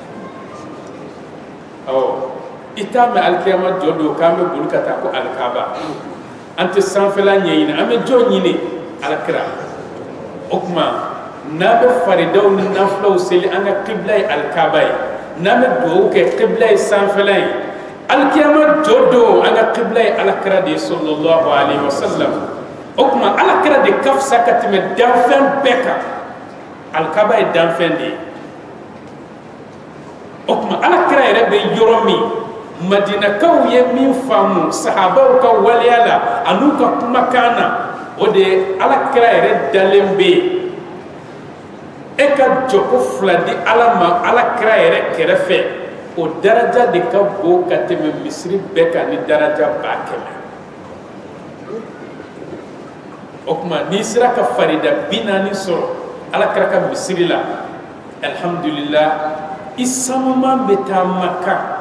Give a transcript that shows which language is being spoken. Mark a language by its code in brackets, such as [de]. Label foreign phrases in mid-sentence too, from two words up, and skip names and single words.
[bm] i t'a mɛn alikiyama jɔ don k'an bɛ boli ka taa ko alikaba an tɛ sanfɛla ɲɛɲini an bɛ jɔ ɲini alakira o kuma n'an bɛ faridaw ni nafilaw seli an ka kibla ye alikaba ye n'an bɛ dugawu kɛ kibla ye sanfɛla ye alikiyama jɔ don an ka kibla ye alakira de ye [ar] صلى الله عليه وسلم [bm] o kuma alakira de ka fisa ka tɛmɛ danfɛn bɛɛ kan alikaba ye danfɛn de ye o kuma alakira yɛrɛ bɛ yɔrɔ min Madinakaw ye min faamu sahabaw ka waleya la an'u ka kumakan na o de ye alakira yɛrɛ dalen bɛ yen e ka jɔ ko 2 di ala ma alakira yɛrɛ kɛrɛfɛ o daraja de ka bon ka tɛmɛ misiri bɛɛ kan ni daraja 100,000 o kuma n'i sera ka farida 40 sɔrɔ alakira ka misiri la alhamdulillah i sanuman bɛ taa Maka